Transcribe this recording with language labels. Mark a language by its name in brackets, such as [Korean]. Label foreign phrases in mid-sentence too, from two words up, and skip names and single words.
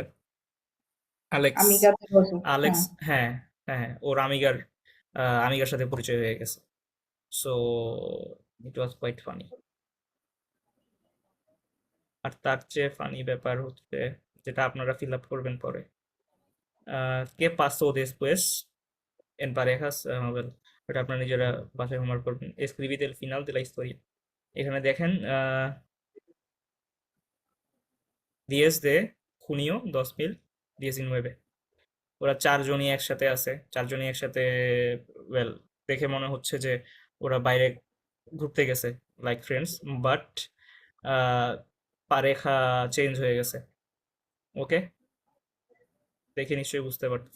[Bangla] আলেক্স। [Spanish] আমিগা de Rosa, [Bangla] আলেক্স, হ্যাঁ। হ্যাঁ, হ্যাঁ, হ্যাঁ, ওর আমিগার সাথে পরিচয় হয়ে গেছে। [English] so it was quite funny. [Bangla] আর তার চেয়ে ফানি ব্যাপার হচ্ছে, যেটা আপনারা ফিল আপ করবেন পরে, [Spanish] ¿qué pasó después en parejas? [English] Well, [Bangla] এটা আপনারা নিজেরা বাসায় হোমওয়ার্ক করবেন। [Spanish] escribid el final de la historia। [Bangla] এখানে দেখেন [Spanish] 10 de junio 2019, [Bangla] ওরা চারজনই একসাথে আছে, চারজনই একসাথে। ওয়েল, দেখে মনে হচ্ছে যে ওরা বাইরে ঘুরতে গেছে [English] like friends, [Bangla] বাট পারেখা চেঞ্জ হয়ে গেছে। ওকে, দেখে নিশ্চয়ই বুঝতে পারতেছেন।